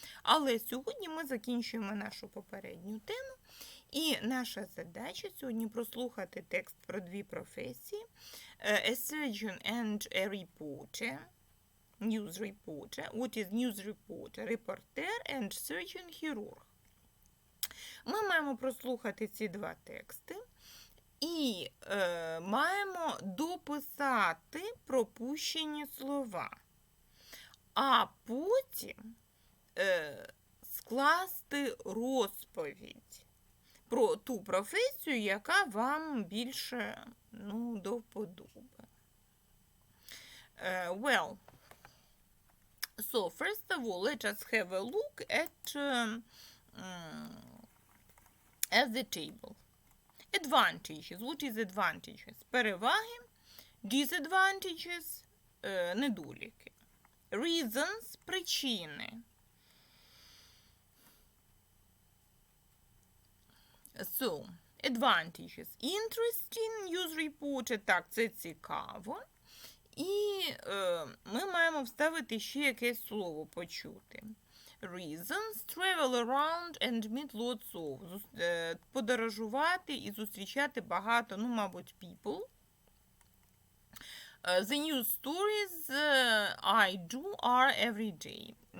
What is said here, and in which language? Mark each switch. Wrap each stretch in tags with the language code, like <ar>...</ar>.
<uk>Але сьогодні ми закінчуємо нашу попередню тему. І наша задача сьогодні прослухати текст про дві професії.</uk> <en>A surgeon and a reporter. News reporter. What is news reporter?</en> <uk>Репортер</uk> <en>and surgeon</en> <uk>хірург. Ми маємо прослухати ці два тексти. І маємо дописати пропущені слова, а потім скласти розповідь про ту професію, яка вам більше до вподоби.</uk> <en>So first of all, let us have a look at the table. Advantages. What is advantages?</en> <uk>Переваги.</uk> <en>Disadvantages.</en> <uk>Недоліки.</uk> <en>Reasons.</en> <uk>Причини.</uk> <en>So, advantages. Interesting news reporter.</en> <uk>Так, це цікаво. І ми маємо вставити ще якесь слово почути.</uk> <en>Reasons, travel around and meet lots of.</en> <uk>Подорожувати і зустрічати багато, мабуть, people.</uk> <en>The news stories I do are every day.</en>